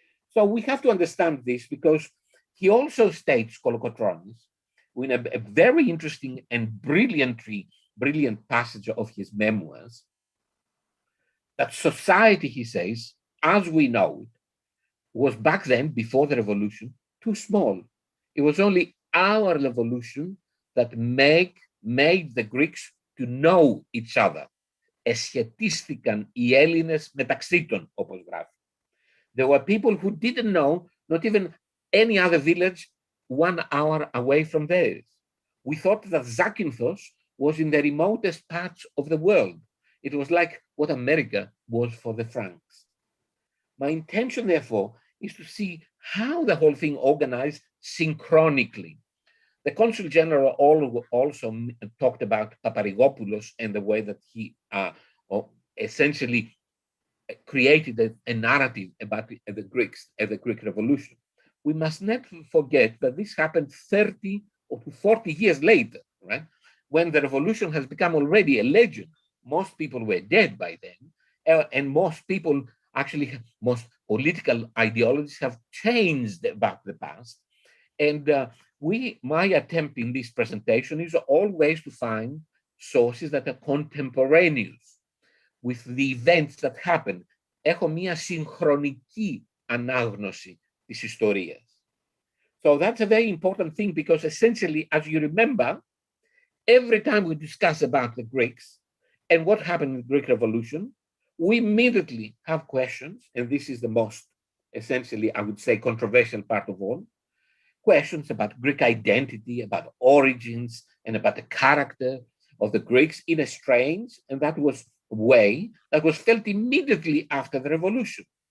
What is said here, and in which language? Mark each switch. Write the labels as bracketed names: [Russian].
[English] So we have to understand this because he also states, Kolokotronis, in a very interesting and brilliant passage of his memoirs, that society, he says, as we know it, was back then, before the revolution, too small. It was only our revolution that made the Greeks to know each other. [Greek] Εσχετίστηκαν οι Έλληνες μεταξύ των, όπως γράφει. [English] There were people who didn't know, not even any other village 1 hour away from theirs. We thought that Zakynthos was in the remotest parts of the world. It was like what America was for the Franks. My intention, therefore, is to see how the whole thing organized synchronically. The Consul General also talked about Paparigopoulos and the way that he essentially created a narrative about the Greeks and the Greek Revolution. We must not forget that this happened 30 or 40 years later, right? When the revolution has become already a legend. Most people were dead by then, and most people actually, most political ideologies have changed about the past. And my attempt in this presentation is always to find sources that are contemporaneous with the events that happened. [Greek] Έχω μία συγχρονική ανάγνωση της ιστορίας. [English] So that's a very important thing because essentially, as you remember, every time we discuss about the Greeks and what happened in the Greek Revolution, we immediately have questions, and this is the most, essentially, I would say, controversial part of all, questions about Greek identity, about origins, and about the character of the Greeks in a strange, and that was way that was felt immediately after the revolution.